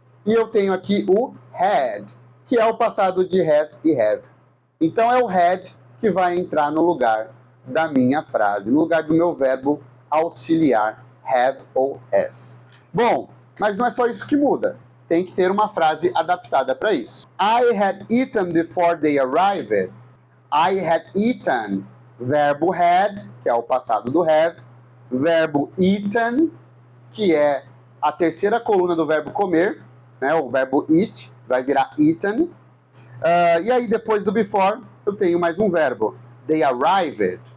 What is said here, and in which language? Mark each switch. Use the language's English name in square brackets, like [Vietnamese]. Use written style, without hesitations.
[Portuguese] E eu tenho aqui o had, que é o passado de has e have. Então é o had que vai entrar no lugar da minha frase, no lugar do meu verbo auxiliar, have ou has. Bom, mas não é só isso que muda. Tem que ter uma frase adaptada para isso. [English] I had eaten before they arrived. I had eaten. [Portuguese] Verbo had, que é o passado do have. Verbo eaten, que é a terceira coluna do verbo comer, né? O verbo eat vai virar eaten. E aí depois do before eu tenho mais um verbo, they arrived.